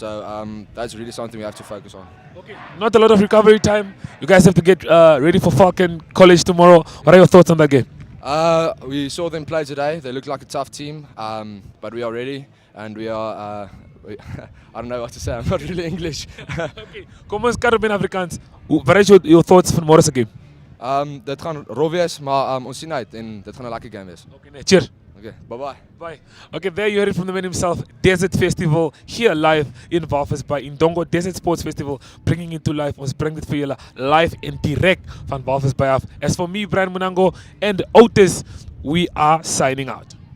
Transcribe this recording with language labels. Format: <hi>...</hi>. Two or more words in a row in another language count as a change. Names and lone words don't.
<en>So that's really something we have to focus on. Okay, not a lot of recovery time. You guys have to get ready for Falcon College tomorrow. What are your thoughts on that game? We saw them play today. They look like a tough team, but we are ready and we are. I don't know what to say. I'm not really English.</en> <af>Okay, kom ons kyk op in Afrikaans. Wat is</af> <en>your thoughts</en> <af>van môre se game? Dit gaan rof wees, maar ons sien uit en dit gaan 'n lekker game wees. Okay, nee,</af> <en>cheers. Okay, bye. Bye. Okay, there you heard it from the man himself. Desert Festival here live in Walvis Bay. Indongo Desert Sports Festival, bringing it to life.</en> <af>Ons bring dit vir julle live en direk van Walvis Bay af.</af> <en>As for me, Brian Munango and Otis, we are signing out.</en>